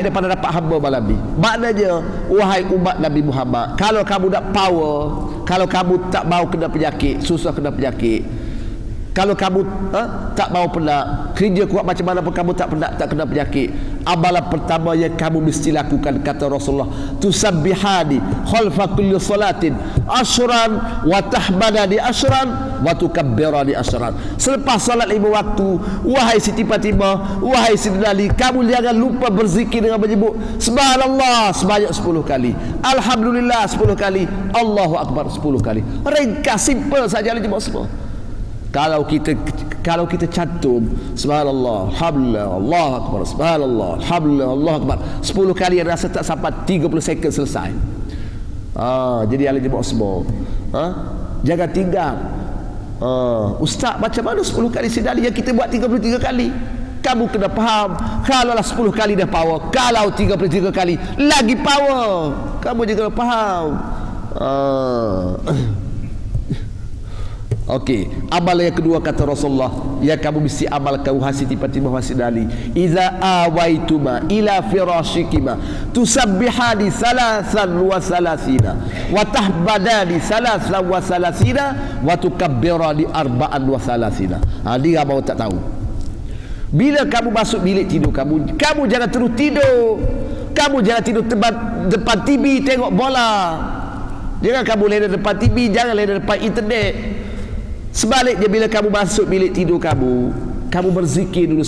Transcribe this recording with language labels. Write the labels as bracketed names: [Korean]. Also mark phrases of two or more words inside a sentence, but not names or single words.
[Malay] daripada dapat hamba malam ni, maknanya wahai umat Nabi Muhammad, kalau kamu nak power, kalau kamu tak mau kena penyakit, susah kena penyakit, kalau kamu tak mau penat, kerja kuat macam mana pun kamu tak penat, tak kena penyakit, amalan pertama yang kamu mesti lakukan kata Rasulullah, [Arabic] تسبحان خلف كل صلاة عشرا وتحمدان عشرا وتكبران عشرا. [Malay] Selepas salat 5 waktu, wahai Siti Fatimah, wahai Siti Ali, kamu jangan lupa berzikir dengan menyebut subhanallah sebanyak 10 kali, alhamdulillah 10 kali, Allahu akbar 10 kali. Ringkas, simple saja jemaah semua. Kalau kita cantum subhanallah, alhamdulillah, Allahu akbar, subhanallah, alhamdulillah, Allahu akbar 10 kali, yang rasa tak sampai 30 second selesai. Jadi ahli jemaah semua, jangan tinggal. Ustaz, macam mana 10 kali Sidali yang kita buat 33 kali? Kamu kena faham, kalaulah 10 kali dah power, kalau 33 kali lagi power, kamu juga faham. Okey, amalan yang kedua kata Rasulullah yang kamu mesti amalkan wahai Siti Fatimah wa Sidali, [Arabic] إذا أويتما إلى فراشكما تسبحان ثلاثا وثلاثين وتحمدان ثلاثا وثلاثين وتكبران أربعا وثلاثين [Malay] wa tahbadani salasan wa salasina wa tukabbirani arba'an wa salasina. Dia mau tak tahu, bila kamu masuk bilik tidur kamu jangan terus tidur, kamu jangan tidur depan TV tengok bola, jangan kamu lena depan TV, jangan lena depan internet. Sebaliknya, bila kamu masuk bilik tidur kamu berzikir dulu.